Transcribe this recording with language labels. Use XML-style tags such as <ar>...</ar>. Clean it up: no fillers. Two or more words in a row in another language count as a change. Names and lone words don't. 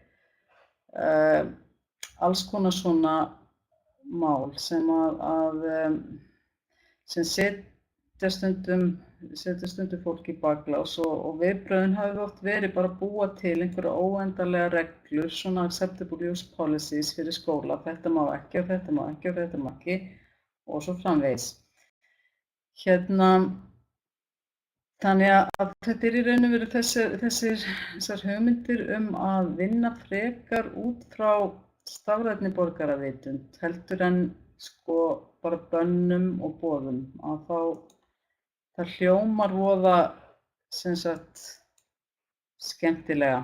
<is>Alls konar svona mál sem sem setja stundum fólk í baklás og viðbrögðin hafi oft verið bara að búa til einhverja óendanlega reglur, svona</is> <en>acceptable use policies</en> <is>fyrir skóla, þetta má ekki og þetta má ekki og þetta má ekki og svo framvegis. Hérna, þannig að þetta er í raun og veru þessar hugmyndir að vinna frekar út frá stafrænni borgaravitund heldur en sko bara bönnum og boðum að það hljómar voða sem sagt skemmtilega.</is>